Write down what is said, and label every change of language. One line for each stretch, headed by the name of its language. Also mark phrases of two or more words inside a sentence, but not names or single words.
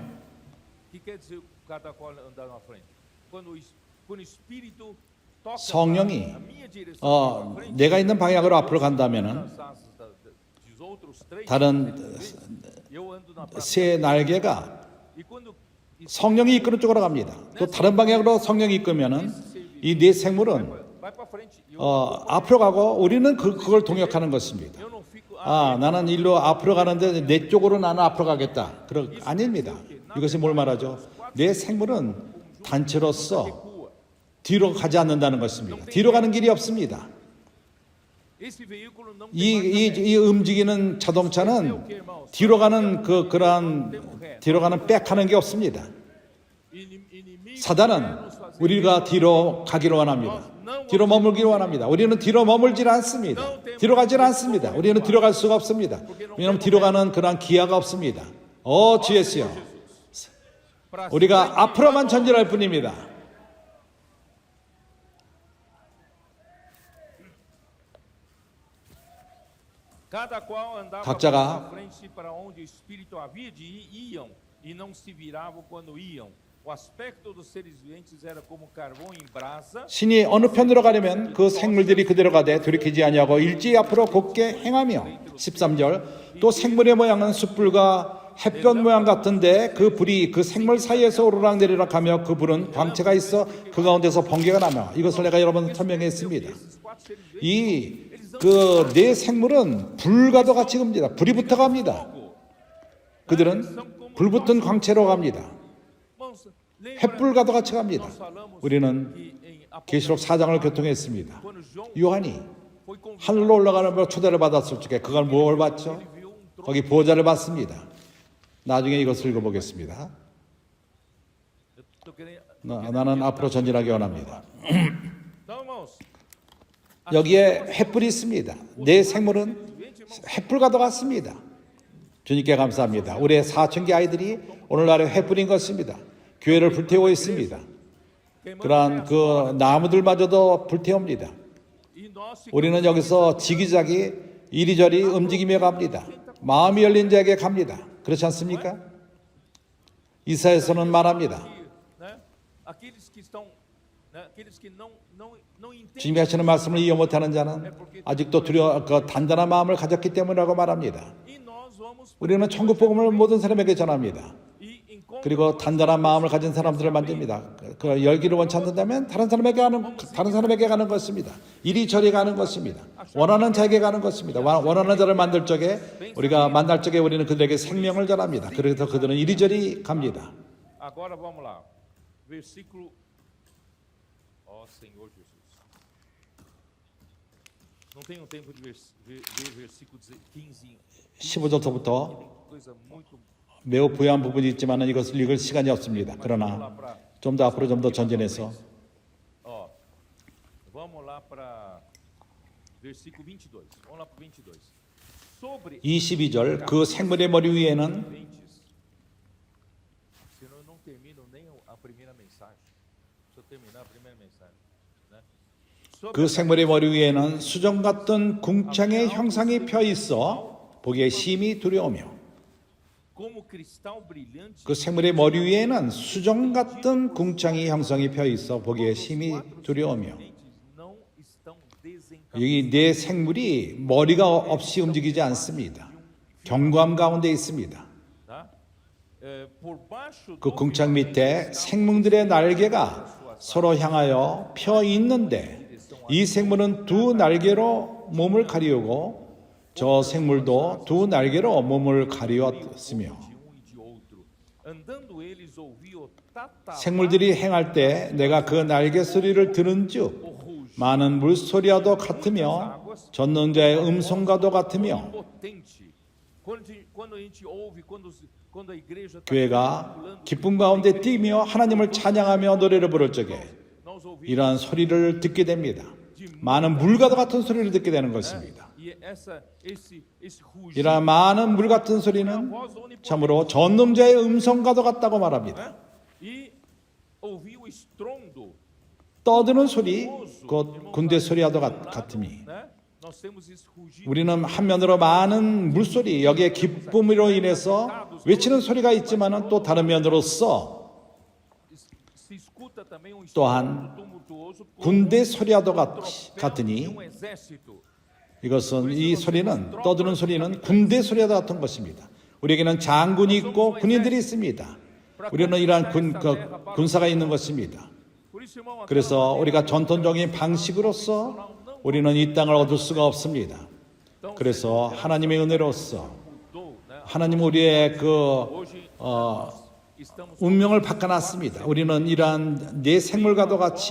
Portuguese: que quer dizer cada qual andar na frente? Quando o Espírito toca
Korean: 성령이
Portuguese: a minha direção para frente,
Korean: 내가 있는 방향으로 앞으로 간다면은
Portuguese: as asas dos outros três,
Korean: 다른
Portuguese: eu ando na praça.
Korean: 새 날개가
Portuguese: E quando
Korean: 성령이 이끄는 쪽으로 갑니다. 또 다른 방향으로 성령이 이끌면은 이 네 생물은
Portuguese: vai para frente,
Korean: 앞으로 가고 우리는 그걸 동역하는 것입니다.
Portuguese: eu não fico
Korean: 나는 일로 앞으로 가는데 내 쪽으로 나는 앞으로 가겠다. 아닙니다. 이것이 뭘 말하죠? 내 생물은 단체로서 뒤로 가지 않는다는 것입니다. 뒤로 가는 길이 없습니다.
Portuguese: esse veículo não tem
Korean: 이 움직이는 자동차는 뒤로 가는 뒤로 가는 백하는 게 없습니다.
Portuguese: inimigo
Korean: 사단은 우리가 뒤로 가기를 원합니다. 뒤로 머물기를 원합니다. 우리는 뒤로 머물질 않습니다. 뒤로 가질 않습니다. 우리는 뒤로 갈 수가 없습니다. 왜냐하면 뒤로 가는 그러한 기회가 없습니다. 주 예수요.
Portuguese: para
Korean: 우리가 앞으로만 전진할 뿐입니다.
Portuguese: cada qual andava
Korean: 각자가
Portuguese: para frente para onde o Espírito havia de ir, iam e não se viravam quando iam. O aspecto dos seres viventes era como carvão em brasa.
Korean: 신이 어느 편으로 가려면 그 생물들이 그대로 가되 돌이키지 아니하고 일제히 앞으로 곧게 행하며 13절 또 생물의 모양은 숯불과 햇볕 모양 같은데 그 불이 그 생물 사이에서 오르락내리락 하며 그 불은 광채가 있어 그 가운데서 번개가 나며 이것을 내가 여러분 설명했습니다.
Portuguese: Esses quatro seres viventes,
Korean: 이 네 생물은 불과도 같이 갑니다. 불이 붙어 갑니다. 그들은 불 붙은 광채로 갑니다.
Portuguese: irmãos, lembra,
Korean: 햇불과도 같이 갑니다.
Portuguese: nós falamos
Korean: 우리는
Portuguese: que em
Korean: 계시록 4장을 교통했습니다.
Portuguese: quando João
Korean: 요한이
Portuguese: foi convidado,
Korean: 하늘로 올라가는 걸 초대를 받았을 적에 그걸 뭘 봤죠?
Portuguese: ele viu um trono.
Korean: 거기 보좌를 봤습니다. 나중에 이것을 읽어보겠습니다.
Portuguese: Eu tô querendo-
Korean: 나는 앞으로 전진하기 원합니다.
Portuguese: Então, irmãos,
Korean: 여기에 햇불이 있습니다. 내 생물은 햇불과도 같습니다. 주님께 감사합니다. 우리의 사춘기 아이들이 오늘날의 햇불인 것입니다. 교회를 불태우고 있습니다. 그러한 그 나무들마저도 불태웁니다.
Portuguese: e nós
Korean: 우리는 여기서 지기자기 이리저리 움직이며 갑니다. 마음이 열린 자에게 갑니다. 그렇지 않습니까? 이사야서는 말합니다.
Portuguese: né, aqueles que estão, né, aqueles que não entendem
Korean: 주님이 하시는 말씀을 이해 못하는 자는 아직도 단단한 마음을 가졌기 때문이라고 말합니다.
Portuguese: e nós vamos
Korean: 우리는 천국 복음을 모든 사람에게 전합니다.
Portuguese: e encontrar
Korean: 그리고 단단한 마음을 가진 사람들을 만듭니다. 그 열기를 원치 않는다면 다른 사람에게 가는 것입니다. 이리저리 가는 것입니다. 원하는 자에게 가는 것입니다. 원하는 자를 만들 적에 우리가 만날 적에 우리는 그들에게 생명을 전합니다. 그래서 그들은 이리저리 갑니다.
Portuguese: agora vamos lá versículo Ó Senhor Jesus. Não tenho tempo de ver versículo 15.
Korean: 15절부터
Portuguese: Coisa muito.
Korean: 매우 부유한 부분이 있지만 이것을 읽을 시간이 없습니다. 그러나 좀 더 앞으로 좀 더 전진해서
Portuguese: Ó, vamos lá para versículo 22. Vamos lá para 22. Sobre
Korean: 22절 그 생물의 머리 위에는
Portuguese: sementes. Senão eu não termino nem a primeira mensagem. Deixa eu terminar a primeira mensagem, né?
Korean: 그 생물의 머리 위에는 수정 같은 궁창의 형상이 펴 있어 보기에 심히 두려우며
Portuguese: como cristal brilhante.
Korean: 그 생물의 머리 위에는 수정 같은 궁창이 형상이 펴 있어 보기에 심히 두려우며
Portuguese: Não estão desencapados.
Korean: 여기 네 생물이 머리가 없이 움직이지 않습니다. 경고함 가운데 있습니다.
Portuguese: Tá? Por baixo
Korean: 그
Portuguese: do
Korean: 궁창 밑에 생물들의 날개가 서로 향하여 펴 있는데 이 생물은 두 날개로 몸을 가리우고 저 생물도 두 날개로 몸을 가리웠으며
Portuguese: de um e de outro. Andando eles ouviam tatavar
Korean: 생물들이 행할 때 내가 그 날개 소리를 들은즉 많은 물소리와도 같으며 전능자의 음성과도 같으며
Portuguese: potente. Quando a gente ouve, quando a igreja está
Korean: 교회가 기쁨 가운데 뛰며 하나님을 찬양하며 노래를 부를 적에
Portuguese: nós ouvimos
Korean: 이러한 소리를 듣게 됩니다. 많은 물과도 같은 소리를 듣게 되는 것입니다.
Portuguese: e esse rugido,
Korean: 이러한 많은 물 같은 소리는 참으로 전능자의 음성과도 같다고 말합니다.
Portuguese: e ouvir o estrondo,
Korean: 떠드는 소리, 곧 군대 소리와도 같으니
Portuguese: né? Nós temos esse rugido.
Korean: 우리는 한면으로 많은 물소리, 여기에 기쁨으로 인해서 외치는 소리가 있지만 또 다른 면으로서
Portuguese: Se escuta também um
Korean: 또한
Portuguese: estrondo tumultuoso
Korean: 군대 소리와도
Portuguese: de
Korean: 같으니
Portuguese: um exército.
Korean: 이것은 이 소리는 떠드는 소리는 군대 소리와 같은 것입니다. 우리에게는 장군이 있고 군인들이 있습니다. 우리는 이러한 군사가 있는 것입니다.
Portuguese: Por isso, irmão,
Korean: 그래서 우리가 전통적인 방식으로서 우리는 이 땅을 얻을 수가 없습니다. 그래서 하나님의 은혜로서
Portuguese: mudou, né?
Korean: 하나님 우리의
Portuguese: Hoje estamos
Korean: 운명을 바꿔놨습니다. 우리는 이러한 네 생물과도 같이